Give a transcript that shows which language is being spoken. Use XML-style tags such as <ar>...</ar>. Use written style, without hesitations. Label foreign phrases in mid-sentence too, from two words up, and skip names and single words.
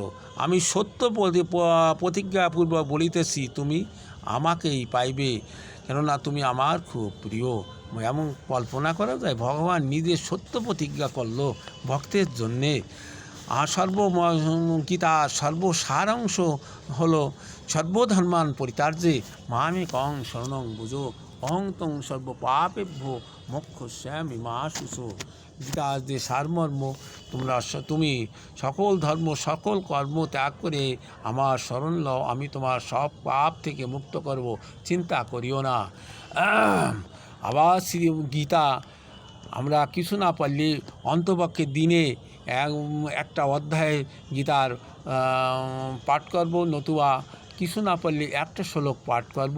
<bn>আমি সত্য প্রতিজ্ঞাপূর্বক বলিতেছি, তুমি আমাকেই পাইবে, কেননা তুমি আমার খুব প্রিয়। এমন কল্পনা করা যায়, ভগবান নিজে সত্য প্রতিজ্ঞা করল ভক্তের জন্যে। গীতার সর্বসারাংশ হলো</bn> <sa>সর্বধর্মান পরিত্যাজ্যে মামেকং শরণং ব্রজ অহং ত্বং সর্বপাপেভ্যো মোক্ষয়িষ্যামি মা শুচো।</sa> <bn>গীতার যে সারমর্ম, তুমি সকল ধর্ম সকল কর্ম ত্যাগ করে আমার শরণ লও, আমি তোমার সব পাপ থেকে মুক্ত করব, চিন্তা করিও না। আবার শ্রী গীতা আমরা কিছু না পারলে অন্তপক্ষে দিনে একটা অধ্যায় গীতার পাঠ করব, নতুবা কিছু না পারলে একটা শ্লোক পাঠ করব।</bn>